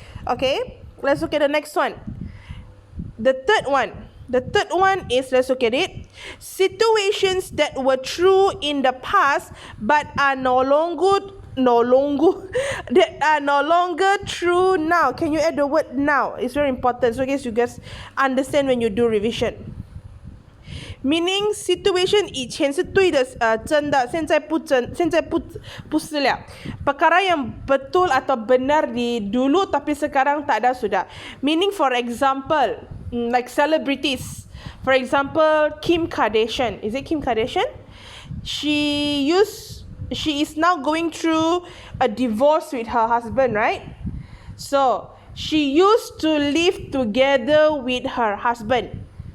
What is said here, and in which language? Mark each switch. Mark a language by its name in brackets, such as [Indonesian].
[English] Okay, let's look at the next one. The third one is, let's look at it. Situations that were true in the past but are no longer that are no longer true now. Can you add the word now? It's very important, so I guess you guys understand when you do revision. Meaning situation [Chinese] 以前是对的真的现在不是了. [Malay] Perkara yang betul atau benar di dulu tapi sekarang tak ada sudah. [English] Meaning for example, like celebrities. For example, Kim Kardashian. Is it Kim Kardashian? She is now going through a divorce with her husband, right? So she used to live together with her husband.